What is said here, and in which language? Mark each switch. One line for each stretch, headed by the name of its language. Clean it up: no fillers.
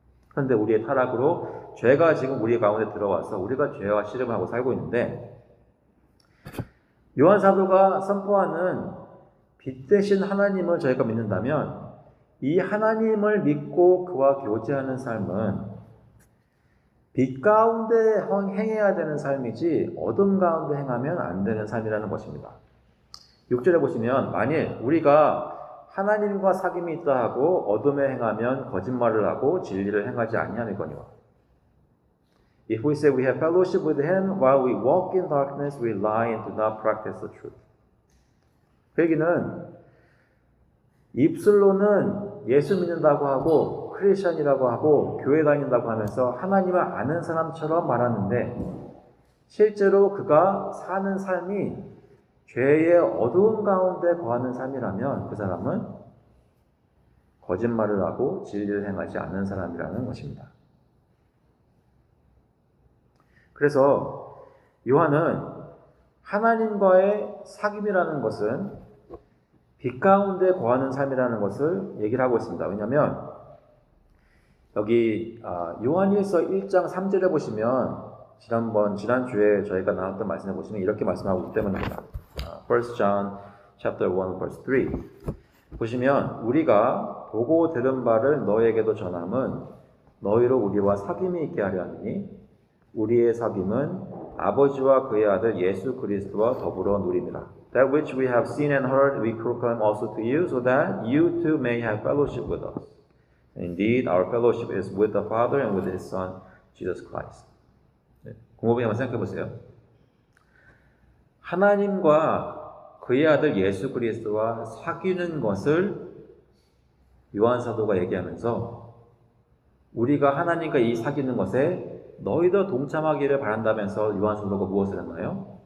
Korean: 그런데 우리의 타락으로 죄가 지금 우리 가운데 들어와서 우리가 죄와 씨름을 하고 살고 있는데 요한 사도가 선포하는 빛 되신 하나님을 저희가 믿는다면 이 하나님을 믿고 그와 교제하는 삶은 빛 가운데 행해야 되는 삶이지 어둠 가운데 행하면 안 되는 삶이라는 것입니다. 6절에 보시면 만일 우리가 하나님과 사귐이 있다 하고 어둠에 행하면 거짓말을 하고 진리를 행하지 아니하느거니와
English: If we say we have fellowship with Him while we walk in darkness, we lie and do not practice the truth.
Korean: 그 얘기는 입술로는 예수 믿는다고 하고 크리스천이라고 하고 교회 다닌다고 하면서 하나님을 아는 사람처럼 말하는데 실제로 그가 사는 삶이 죄의 어두운 가운데 거하는 삶이라면 그 사람은 거짓말을 하고 진리를 행하지 않는 사람이라는 것입니다. 그래서 요한은 하나님과의 사귐이라는 것은 빛 가운데 거하는 삶이라는 것을 얘기를 하고 있습니다. 왜냐하면 여기 요한일서 1장 3절에 보시면 지난주에 저희가 나눴던 말씀에 보시면 이렇게 말씀하고 있기 때문입니다.
English: 1 John chapter 1 verse 3.
Korean: 보시면 우리가 보고 들은 바를 너에게도 전함은 너희로 우리와 사귐이 있게 하려 하니 우리의 사귐은 아버지와 그의 아들 예수 그리스도와 더불어 누림이라.
English: That which we have seen and heard we proclaim also to you so that you too may have fellowship with us. Indeed, our fellowship is with the Father and with His Son, Jesus Christ.
Korean: 곰곰이 한번 생각해 보세요. 하나님과 그의 아들 예수 그리스도와 사귀는 것을 요한 사도가 얘기하면서 우리가 하나님과 이 사귀는 것에 너희도 동참하기를 바란다면서 요한 사도가 무엇을 했나요?